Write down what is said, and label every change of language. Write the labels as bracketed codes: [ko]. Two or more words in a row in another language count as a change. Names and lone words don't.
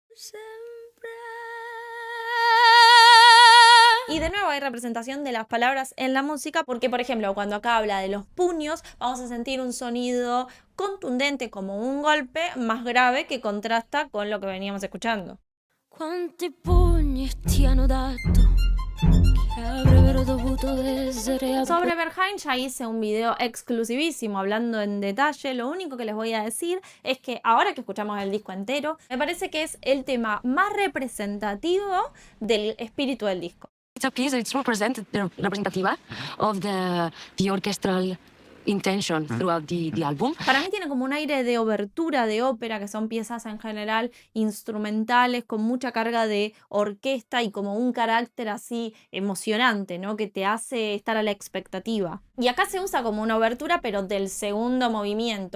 [es] Y de nuevo hay representación de las palabras en la música porque, por ejemplo, cuando acá habla de los puños, vamos a sentir un sonido contundente como un golpe más grave que contrasta con lo que veníamos escuchando. [it] Quanti pugni ti hanno dato che avrebbero dovuto essere. [es] Sobre Berghain ya hice un video exclusivísimo hablando en detalle. Lo único que les voy a decir es que ahora que escuchamos el disco entero, me parece que es el tema más representativo del espíritu del disco. [en] It's a piece that's representativa of the orchestral intention throughout the album. [es] Para mí tiene como un aire de obertura de ópera, que son piezas en general instrumentales con mucha carga de orquesta y como un carácter así emocionante, ¿no? Que te hace estar a la expectativa. Y acá se usa como una obertura, pero del segundo movimiento.